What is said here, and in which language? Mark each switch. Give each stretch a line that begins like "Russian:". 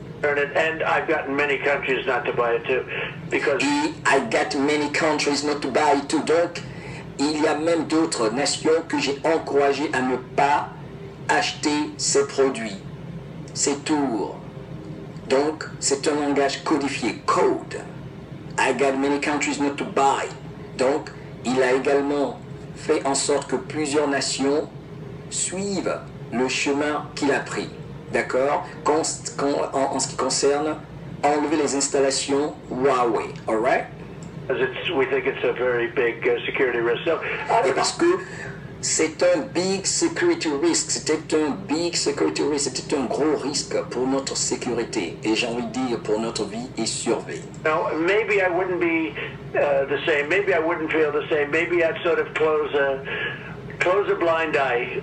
English: and I've gotten many countries not to buy it too, because Et I got many countries not to buy it too.
French: Donc, il y a même d'autres nations que j'ai encouragées à ne pas acheter ces produits, ces tours. Donc, c'est un langage codifié, code.
English: I got many countries not to buy.
French: Donc, il a également fait en sorte que plusieurs nations suivent le chemin qu'il a pris. D'accord? En ce qui concerne enlever les installations Huawei. Alright?
English: we think it's a very big security risk. So,
French: Et parce que c'est un
English: big security risk,
French: c'était un big security risk, c'était un gros risque pour notre sécurité et j'ai envie de dire pour notre vie et survie.
English: now, maybe I wouldn't be the same. Maybe I wouldn't feel the same. Maybe I'd sort of close a blind eye.